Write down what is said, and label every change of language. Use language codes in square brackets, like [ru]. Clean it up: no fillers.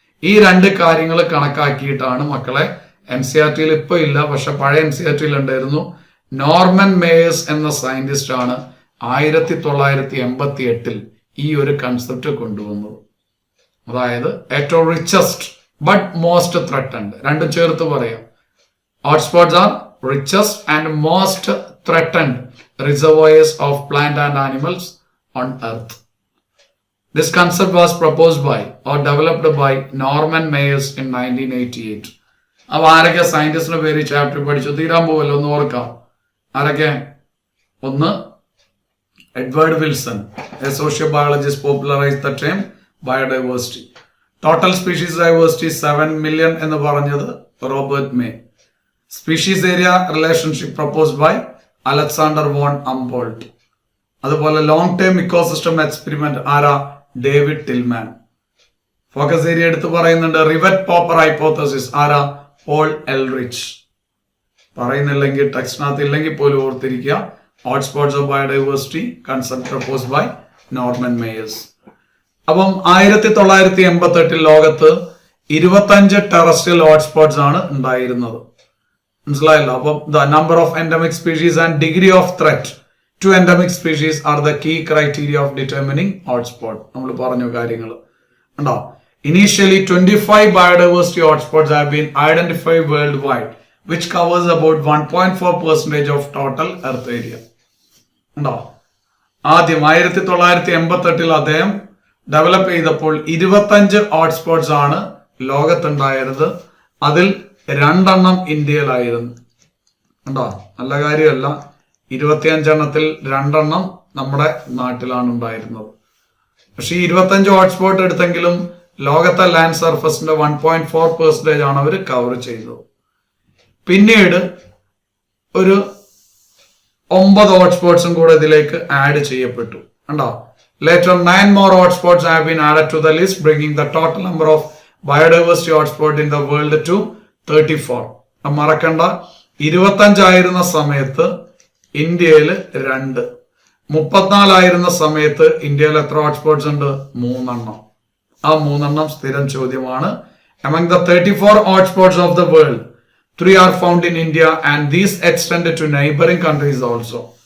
[ml] ഈ 2 കാര്യങ്ങൾ കണക്കാക്കിയിട്ടാണ് മക്കളെ NCERT-യിൽ ഇപ്പൊ ഇല്ല, പക്ഷെ പഴയ NCERT-യിൽ ഉണ്ടായിരുന്നു. നോർമൻ മേയേഴ്സ് എന്ന സയന്റിസ്റ്റ് ആണ് 1988 ഈ ഒരു കൺസെപ്റ്റ് കൊണ്ടുവന്നത്. അതായത് ഏറ്റവും റിച്ചസ്റ്റ് [en] but most threatened, [ml] 2 ചേർത്ത് പറയാം. [en] Hotspots are richest and most threatened reservoirs of plant and animals on earth. This concept was proposed by or developed by Norman Mayers in 1988. [hi] अब [ml] ആരൊക്കെ സയന്റിസ്റ്റിന്റെ പേര് ചാപ്റ്റർ പഠിച്ചു തീരാൻ പോവല്ലോ, ഒന്ന് ഓർക്കാം. ആരൊക്കെ? [en] ഒന്ന്, Edward Wilson, a sociobiologist, popularized the term biodiversity. Total species diversity 7 million [ml] എന്ന് പറഞ്ഞത് [en] Robert May. Species area relationship proposed by Alexander von Humboldt. [ml] അതുപോലെ ലോങ് ടേം ഇക്കോസിസ്റ്റം എക്സ്പെരിമെന്റ് ആരാ? David Tillman. ഫോക്കസ് ഏരിയ എടുത്ത് പറയുന്നുണ്ട്. റിവറ്റ് പോപ്പർ ഹൈപ്പോത്തസിസ് ആരാ? Paul എൽറിച്ച്. പറയുന്നില്ലെങ്കിൽ ടെക്സ്റ്റിനകത്ത് ഇല്ലെങ്കിൽ പോലും ഓർത്തിരിക്കുക. [en] Hotspots of biodiversity concept proposed by Norman Myers. [ml] അപ്പം 1988 ലോകത്ത് 25 ടെറസ്ട്രിയൽ ഹോട്ട്സ്പോട്ട്സ് ആണ് ഉണ്ടായിരുന്നത്. മനസ്സിലായല്ലോ? [en] അപ്പം the number of endemic species and degree of threat to endemic species are the key criteria of determining hotspot. [ml] നമ്മൾ പറഞ്ഞു കാര്യങ്ങൾ ഉണ്ടോ. [en] Initially 25 biodiversity hotspots have been identified worldwide, which covers about 1.4% of total earth area. [ml] ഉണ്ടോ? ആദ്യം 1988 അദ്ദേഹം develop ചെയ്തപ്പോൾ 25 hotspots ആണ് ലോകത്തുണ്ടായിരുന്നത്. അതിൽ 2 ഇന്ത്യയിലായിരുന്നു. ഉണ്ടോ? നല്ല കാര്യമല്ല. 25 2 നമ്മുടെ നാട്ടിലാണ് ഉണ്ടായിരുന്നത്. പക്ഷെ 25 ഹോട്ട്സ്പോട്ട് എടുത്തെങ്കിലും ലോകത്തെ ലാൻഡ് സർഫസിന്റെ 1.4% ആണ് അവർ കവർ ചെയ്തത്. പിന്നീട് ഒരു 9 ഹോട്ട്സ്പോട്ട്സും കൂടെ ഇതിലേക്ക് ആഡ് ചെയ്യപ്പെട്ടു. ഉണ്ടോ? [en] Later 9 more hotspots have been added to the list, bringing the total number of biodiversity hotspots in the world to 34. [ml] മറക്കണ്ട, 25 ആയിരുന്ന സമയത്ത് ഇന്ത്യയിൽ 2, 34 ആയിരുന്ന സമയത്ത് ഇന്ത്യയിൽ എത്ര ഹോട്ട്സ്പോട്ട്സ് ഉണ്ട്? 3. ആ 3 സ്ഥിരം ചോദ്യമാണ്. [en] Among the 34 hotspots of the world, 3 are found in India and these extend to neighboring countries also.